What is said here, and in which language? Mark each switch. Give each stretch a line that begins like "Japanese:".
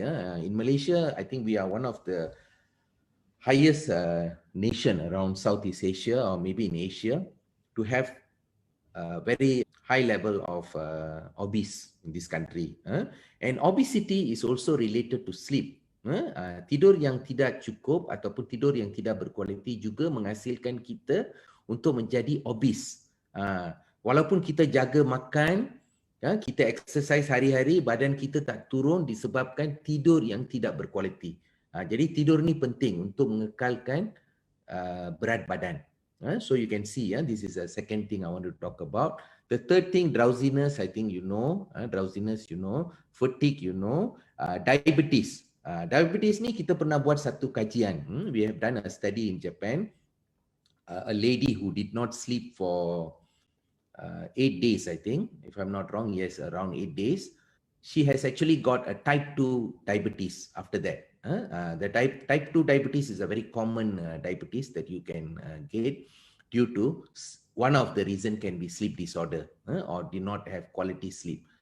English: In Malaysia, I think we are one of the highest nation around Southeast Asia or maybe in Asia to have a very high level of obese in this country. And obesity is also related to sleep.
Malay: Tidur yang tidak cukup ataupun tidur yang tidak berkualiti juga menghasilkan kita untuk menjadi obese. Walaupun kita jaga makan, kita exercise hari-hari, badan kita tak turun disebabkan tidur yang tidak berkualiti. Jadi tidur ni penting untuk mengekalkan berat badan.
English: So you can see, this is the second thing I want to talk about. The third thing, drowsiness, I think you know. Drowsiness, you know. Fatigue, you know. Diabetes.
Malay: Diabetes ni kita pernah buat satu kajian.
English: We have done a study in Japan. A lady who did not sleep for 8 days, I think. If I'm not wrong, yes, around 8 days. She has actually got a type 2 diabetes after that. The type 2 diabetes is a very common diabetes that you can get due to one of the reason can be sleep disorder or did not have quality sleep.